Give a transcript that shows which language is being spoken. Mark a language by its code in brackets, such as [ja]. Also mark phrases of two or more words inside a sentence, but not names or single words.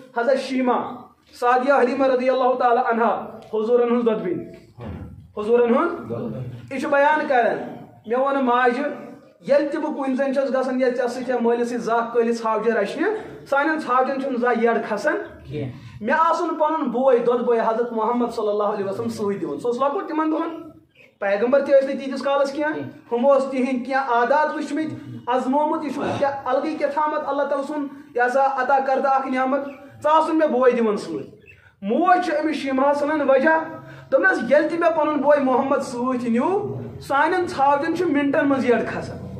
[ks] حضرت شیما سعدیہ حلیمہ [ar] رضی اللہ تعالی عنہ [ks] حضورن ہن ددبین حضورن ہن یہ بیان کران مے ون ماجہ یل تہ بہ کن زن چھس گژھان یل ژےٚ سۭتۍ مٲلِس سۭتۍ زاکھ کٲلِس ژھاوجہِ رچھنہِ سانٮ۪ن ژھاوجن چھُنہٕ زانٛہہ یڈ کھسان مےٚ آسُن پنُن بوے دۄد بوے حضرت محمد [ar] صلی اللہ علیہ وسلم [ks] سۭتۍ دِوان سُہ اوس لۄکُٹ تِمن دۄہن پیغمبر تہِ ٲسۍ نہٕ تیٖتِس کالس کینٛہہ ہُم اوس تِہنٛدۍ کینٛہہ عادات وٕچھمٕتۍ ازمومُت یہِ چھُ کیٛاہ الگٕے کیٛاہ تھامت اللہ تعالیٰ سُنٛد یہِ ہسا عطا کردہ اکھ نعمت ژٕ آسُن مےٚ بوے دِوان سۭتۍ موج چھِ أمِس شیٖماہس ونان وجہ دوٚپنس ییٚلہِ تہِ مےٚ پنُن بوے محمد سۭتۍ نیوٗ سانٮ۪ن ژھاوجن چھُ منٹن منٛز یڈ کھسان